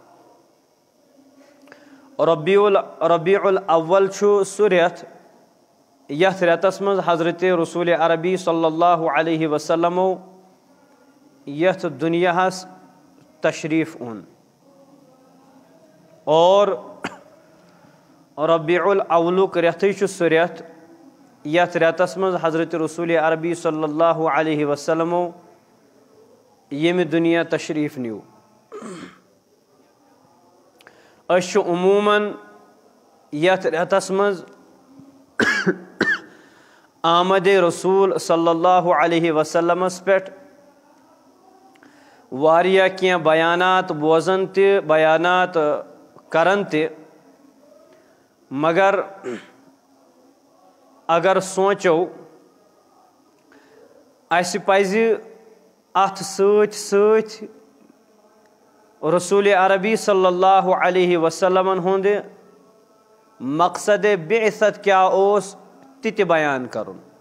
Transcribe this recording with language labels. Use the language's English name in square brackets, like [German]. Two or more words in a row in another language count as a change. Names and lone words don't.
[Kashmiri] ربیع الاول چھُ سُہ رٮ۪تھ یتھ رٮ۪تس منٛز حضرت رسول عربی [Arabic] صلی اللہ علیہ وسلمو [Kashmiri] یتھ دُنیاہس تشریف اوٚن، اور ربیع الاولُک رٮ۪تھٕے چھُ سُہ رٮ۪تھ یتھ رٮ۪تس منٛز حضرت رسول عربی [Arabic] صلی اللہ علیہ وسلمو [Kashmiri] ییٚمہِ دُنیا تشریف نیوٗ. أسۍ چھِ عموٗماً یتھ رٮ۪تس منٛز آمدِ رسول [Arabic] صلی اللہ علیہ وسلمس [Kashmiri] پٮ۪ٹھ واریاہ کینٛہہ بیانات بوزان تہِ، بیانات کران تہِ، مگر اگر سونٛچو اَسہِ پزِ اتھ سۭتۍ سۭتۍ رسول عربی [Arabic] صلی اللہ علیہ وسلمن [Kashmiri] ہُنٛد مقصد بعثت کیٛاہ اوس تہِ تہِ بیان کرُن،